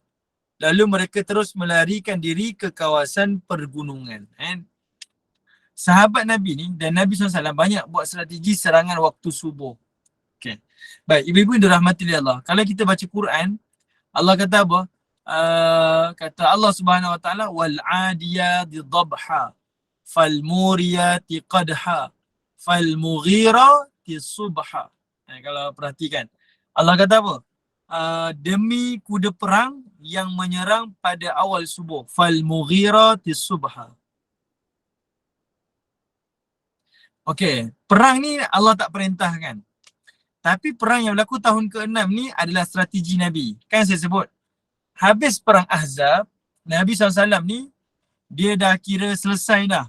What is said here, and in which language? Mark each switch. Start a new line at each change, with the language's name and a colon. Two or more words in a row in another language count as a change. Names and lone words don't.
Malay: Lalu mereka terus melarikan diri ke kawasan pergunungan. Sahabat Nabi ni dan Nabi SAW banyak buat strategi serangan waktu subuh. Okay. Baik, ibu-ibu yang dirahmati oleh Allah. Kalau kita baca Quran, Allah kata apa? Kata Allah
Arabic: سبحانه وتعالى والعاديات ضبحا فالموريات قدحا فالمغيرات صبحا.
Malay: Kalau perhatikan, Allah kata apa? Demi kuda perang yang menyerang pada awal subuh,
Arabic: فالمغيرات صبحا.
Malay: Okey, perang ni Allah tak perintahkan. Tapi perang yang berlaku tahun ke-6 ni adalah strategi Nabi. Kan saya sebut, habis perang Ahzab, Nabi SAW ni, dia dah kira selesai dah.